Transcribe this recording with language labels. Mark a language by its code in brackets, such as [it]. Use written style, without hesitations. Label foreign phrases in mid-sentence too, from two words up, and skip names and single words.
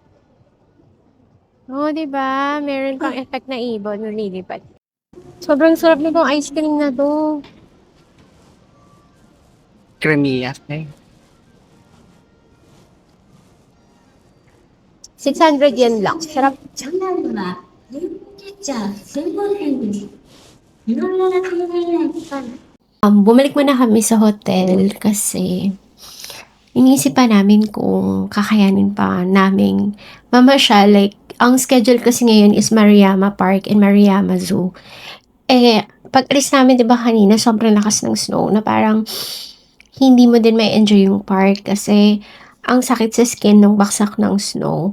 [tl] Diba? Meron pang effect na ibon na lilipad. Sobrang sarap nitong ice cream na to. Creamy, eh. 600 yen lang. Sarap. [ja] ジャンダンドはレインボーキャッチャー専門店です。いろいろな国の以外に [tl] Bumalik muna kami sa hotel kasi inisip pa namin kung kakayanin pa naming mamasyal. Like, ang schedule kasi ngayon is Maruyama Park and Maruyama Zoo. Pag alis namin, di ba kanina, sobrang lakas ng snow na parang hindi mo din may enjoy yung park kasi ang sakit sa skin ng baksak ng snow.